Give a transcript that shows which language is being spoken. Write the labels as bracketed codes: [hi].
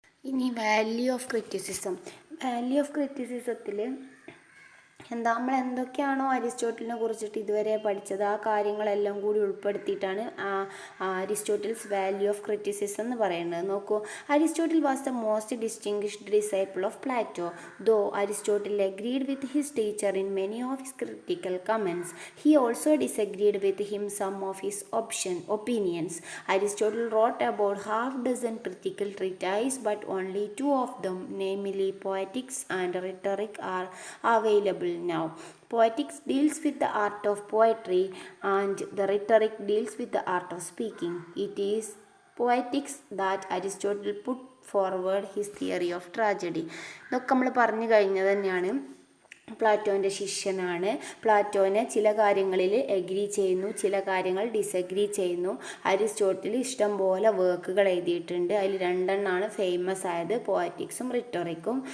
[ml] ഇനി value of criticism. Value of ക്രിറ്റിസിസത്തിൽ നമ്മൾ എന്തൊക്കെയാണോ അരിസ്റ്റോട്ടലിനെ കുറിച്ചിട്ട് ഇതുവരെ പഠിച്ചത് ആ കാര്യങ്ങളെല്ലാം കൂടി ഉൾപ്പെടുത്തിയിട്ടാണ് അരിസ്റ്റോട്ടിൽസ് വാല്യൂ ഓഫ് ക്രിറ്റിസിസം എന്ന് പറയുന്നത്. [en] നോക്കൂ, Aristotle was the most distinguished disciple of Plato. Though Aristotle agreed with his teacher in many of his critical comments, he also disagreed with him some of his opinions. Aristotle wrote about half dozen critical treatises, but only two of them, namely Poetics and Rhetoric, are available now. Poetics deals with the art of poetry and the Rhetoric deals with the art of speaking. It is Poetics that Aristotle put forward his theory of tragedy. [ml] ഇതൊക്കെ നമ്മൾ പറഞ്ഞു കഴിഞ്ഞത് തന്നെയാണ്. പ്ലാറ്റോൻ്റെ ശിഷ്യനാണ്. പ്ലാറ്റോനെ ചില കാര്യങ്ങളിൽ agree ചെയ്യുന്നു, ചില കാര്യങ്ങൾ ഡിസഗ്രി ചെയ്യുന്നു. അരിസ്റ്റോട്ടിൽ ഇഷ്ടം പോലെ വർക്കുകൾ എഴുതിയിട്ടുണ്ട്. അതിൽ രണ്ടെണ്ണമാണ് ഫേമസ് ആയത്, പോയറ്റിക്സും റിട്ടോറിക്കും.